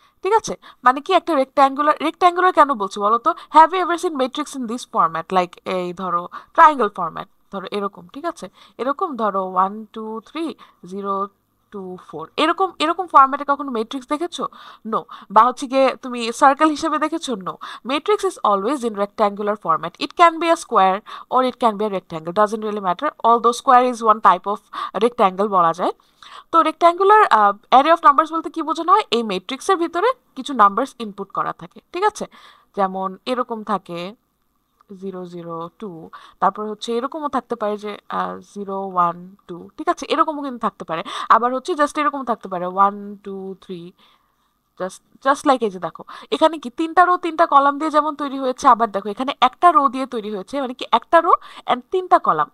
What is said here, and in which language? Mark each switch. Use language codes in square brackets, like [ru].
[bn] ঠিক আছে, মানে কি একটা রেক্ট্যাঙ্গুলার কেন বলছি বলো তো? [en] have you ever seen matrix in this format, like [bn] এই ধরো ট্রায়াঙ্গেল ফরম্যাট, ধরো এরকম। ঠিক আছে, এরকম ধরো 1 2 3 0 2 4, এরকম এরকম ফরম্যাটে কখনো মেট্রিক্স দেখেছো? নো। বা হচ্ছে গিয়ে তুমি সার্কেল হিসেবে দেখেছো? No. [en] Matrix is always in rectangular format. It can be a square or it can be a rectangle. Doesn't really matter. Although square is one type of rectangle [bn] বলা যায়। তো রেক্ট্যাঙ্গুলার অ্যারে অফ নাম্বারস বলতে কি বোঝানো হয়? এই মেট্রিক্সের ভিতরে কিছু নাম্বারস ইনপুট করা থাকে। ঠিক আছে, যেমন এরকম থাকে 0 0 2, তারপর হচ্ছে এরকমও থাকতে পারে যে 0 1 2। ঠিক আছে, এরকমও কিন্তু থাকতে পারে। আবার হচ্ছে জাস্ট এরকম থাকতে পারে 1 2 3, জাস্ট জাস্ট লাইক এই যে দেখো, এখানে কি তিনটা রো তিনটা কলাম দিয়ে যেমন তৈরি হয়েছে, আবার দেখো এখানে একটা রো দিয়ে তৈরি হয়েছে, মানে কি একটা রো এন্ড তিনটা কলাম।